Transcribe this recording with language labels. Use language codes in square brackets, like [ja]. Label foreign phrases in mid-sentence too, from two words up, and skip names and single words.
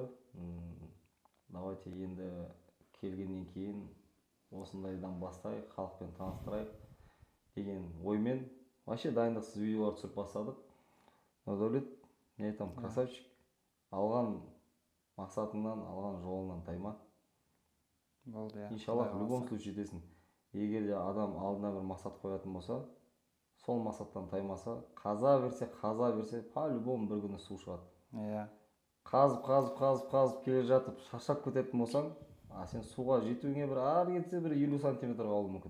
[kk] Давайте енді келгеннен кейін осындайдан бастайық, халықпен таныстырайық деген оймен вообще дайындықсыз видеолар түсіріп бастадық. Нұрдәулет, не айтамын, красавчик. Алған мақсатыңнан, алған жолыңнан тайма. Болды, иә. Иншаллах, [ru] в любом случае жетесің. [kk] Егер де адам алдына бір мақсат қоятын болса, сол мақсаттан таймаса, қаза берсе, по-любому бір күні су шығады. Иә. Қазып келе жатып, шаршап кететін болсаң, сен суға жетуіңе бір ары кетсе бір 50 сантиметр қалуы мүмкін.